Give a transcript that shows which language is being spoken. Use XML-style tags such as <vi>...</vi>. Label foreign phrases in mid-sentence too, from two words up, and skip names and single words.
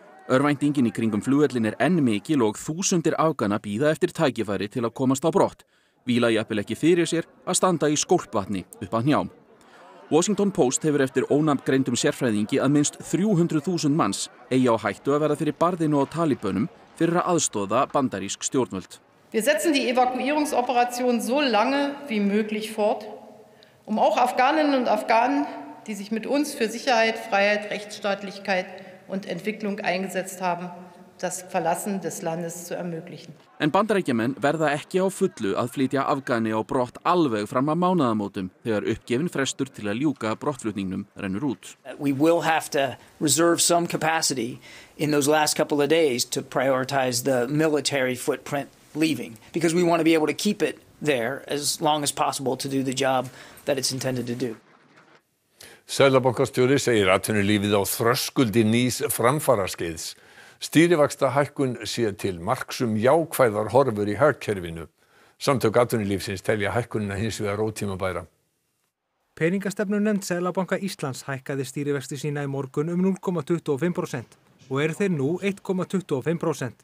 <is>Örvæntingin í kringum flugvöllin enn mikil og þúsundir Afgana bíða eftir tækifæri til að komast á brott. víla jafnvel ekki fyrir sér að standa í skólpvatni upp að hnjám. Washington Post hefur eftir ónafngreindum sérfræðingi að minnst 300.000 manns eigi á hættu að verða fyrir barðinu á talibönum fyrir að aðstoða bandarísk stjórnvöld.</is> <de>Wir setzen die Evakuierungsoperation so lange wie möglich fort, auch Afghaninnen und Afghanen, die sich mit uns für Sicherheit, Freiheit, Rechtsstaatlichkeit und Entwicklung eingesetzt haben, das Verlassen des Landes zu ermöglichen.</de> <is>En Bandaríkjamenn verða ekki á fullu að flytja Afgani á brott alveg fram að mánaðamótum þegar uppgefin frestur til að ljúka brottflutningnum rennur út.</is> <en>We will have to reserve some capacity in those last couple of days to prioritize the military footprint leaving because we want to be able to keep it there as long as possible to do the job that it's intended to do.</en> <is>Seðlabankastjóri segir atvinnulífið á þröskuldi nýs framfaraskeiðs. Stýrivaxtahækkun sé til marks jákvæðar horfur í hagkerfinu. Samtök atvinnulífsins telja hækkunina hins vegar ótímabæra. Peningastefnunefnd Seðlabanka Íslands hækkaði stýrivexti sína í morgun 0,25% og eru þeir nú 1,25%.</is>